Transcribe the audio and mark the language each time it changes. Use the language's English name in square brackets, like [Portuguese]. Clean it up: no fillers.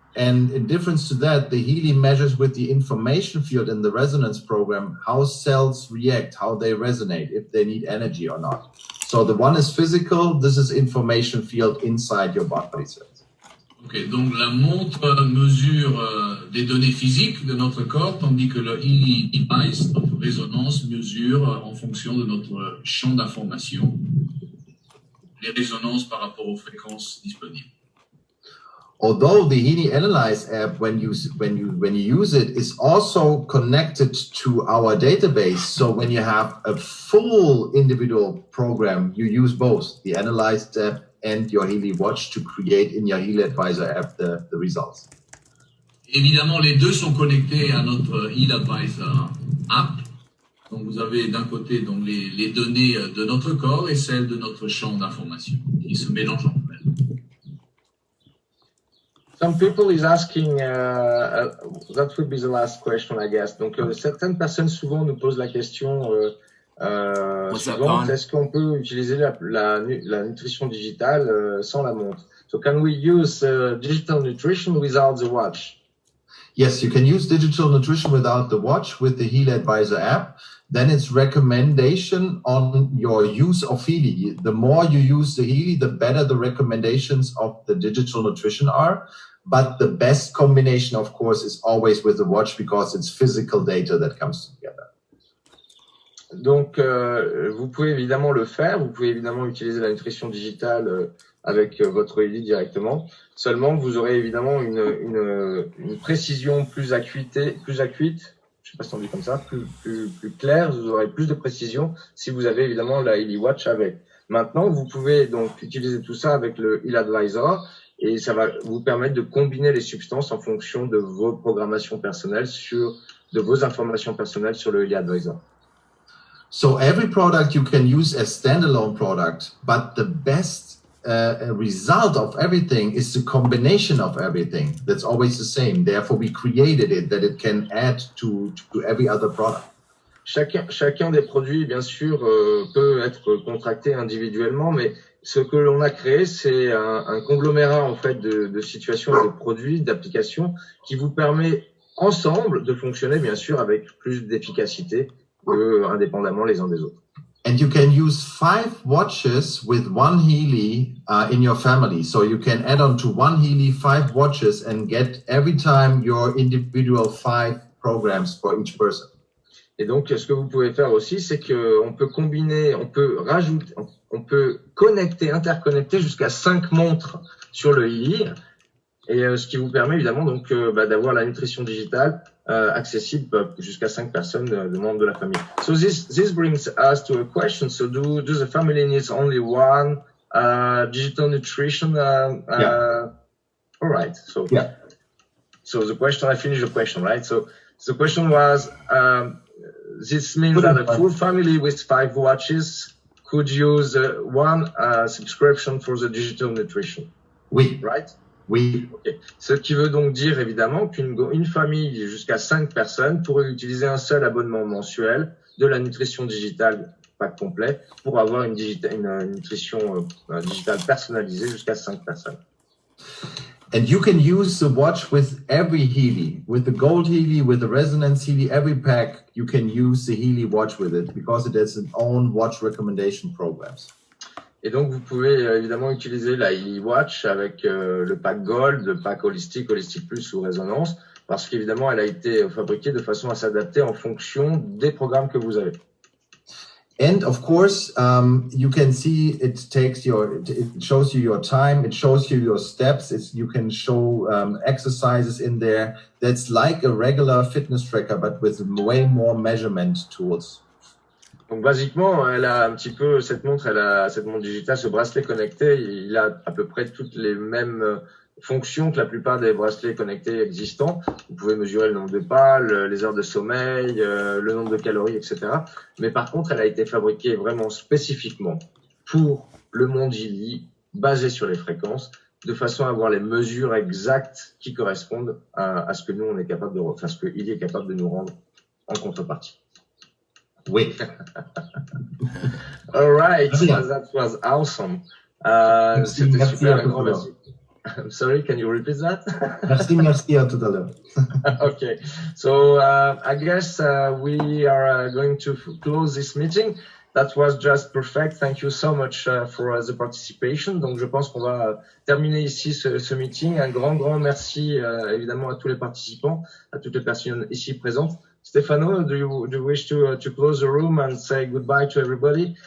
[English] And in difference to that, the Healy measures with the information field in the resonance program how cells react, how they resonate, if they need energy or not. So the one is physical, this is information field inside your body cells. [French] Ok, donc la montre mesure des données physiques de notre corps, tandis que le Healy device, notre résonance, mesure en fonction de notre champ d'information les résonances par rapport aux fréquences disponibles. [English] Although the Healy Analyze app, when you use it, is also connected to our database. So when you have a full individual program, you use both the Analyze app and your Healy Watch to create in your Healy Advisor app the results. [French] Évidemment, les deux sont connectés à notre Healy Advisor app. Donc vous avez d'un côté donc les données de notre corps et celles de notre champ d'information qui se mélangent entre elles. [English] Some people is asking, that would be the last question, I guess. [French] Donc, certaines personnes souvent nous posent la question suivante, est-ce qu'on peut utiliser la nutrition digitale sans la montre? [English] So, can we use digital nutrition without the watch? Yes, you can use digital nutrition without the watch with the Healy Advisor app. Then it's recommendation on your use of Healy. The more you use the Healy, the better the recommendations of the digital nutrition are. But the best combination, of course, is always with the watch because it's physical data that comes together. [French] Donc, vous pouvez évidemment le faire. Vous pouvez évidemment utiliser la nutrition digitale avec votre Healy directement. Seulement, vous aurez évidemment une précision plus acuite, je sais pas si on dit comme ça, plus claire. Vous aurez plus de précision si vous avez évidemment la Healy Watch avec. Maintenant, vous pouvez donc utiliser tout ça avec le Healy Advisor. Et ça va vous permettre de combiner les substances en fonction de vos programmations personnelles de vos informations personnelles sur le Healy Advisor. [English] So every product you can use as standalone product, but the best result of everything is the combination of everything. That's always the same. Therefore, we created it that it can add to every other product. [French] Chacun des produits, bien sûr, peut être contracté individuellement, mais ce que l'on a créé, c'est un conglomérat en fait de situations, de produits, d'applications qui vous permet ensemble de fonctionner bien sûr avec plus d'efficacité indépendamment les uns des autres. [English] And you can use 5 watches with one Healy in your family. So you can add on to one Healy 5 watches and get every time your individual 5 programs for each person. [French] Et donc, ce que vous pouvez faire aussi, c'est qu'on peut combiner, on peut rajouter, on peut connecter, interconnecter jusqu'à 5 montres sur le Healy. Et ce qui vous permet évidemment donc d'avoir la nutrition digitale accessible jusqu'à 5 personnes de membres de la famille. [English] So this brings us to a question. So do the family needs only one digital nutrition? Yeah. All right. So yeah. So the question, I finished the question, right? So the question was, this means that a full family with 5 watches could use one subscription for the digital nutrition. [French] Oui. [English] Right? [French] Oui. [English] Okay. [French] Ce qui veut donc dire évidemment qu'une famille jusqu'à 5 personnes pourrait utiliser un seul abonnement mensuel de la nutrition digitale pack complet pour avoir une nutrition digitale personnalisée jusqu'à 5 personnes. [English] And you can use the watch with every Healy, with the gold Healy, with the resonance Healy, every pack, you can use the Healy watch with it because it has its own watch recommendation programs. [French] Et donc, vous pouvez évidemment utiliser la Healy Watch avec le pack Gold, le pack Holistic, Holistic Plus ou Résonance, parce qu'évidemment, elle a été fabriquée de façon à s'adapter en fonction des programmes que vous avez. [English] And of course, you can see it shows you your time, it shows you your steps, you can show exercises in there. That's like a regular fitness tracker, but with way more measurement tools. [French] Donc, basiquement, elle a un petit peu, cette montre digitale, ce bracelet connecté, il a à peu près toutes les mêmes fonctions que la plupart des bracelets connectés existants. Vous pouvez mesurer le nombre de pas, les heures de sommeil, le nombre de calories, etc. Mais par contre, elle a été fabriquée vraiment spécifiquement pour le monde Healy, basé sur les fréquences, de façon à avoir les mesures exactes qui correspondent à ce que nous, on est capable de, enfin, ce que Healy est capable de nous rendre en contrepartie. Oui. [English] All right, that was awesome. [French] C'était super, un grand merci. [English] I'm sorry, can you repeat that? [French] Merci, à tout à l'heure. [English] Okay, so I guess we are going to close this meeting. That was just perfect. Thank you so much for the participation. [French] Donc, je pense qu'on va terminer ici ce meeting. Un grand merci évidemment à tous les participants, à toutes les personnes ici présentes. [English] Stefano, do you wish to close the room and say goodbye to everybody?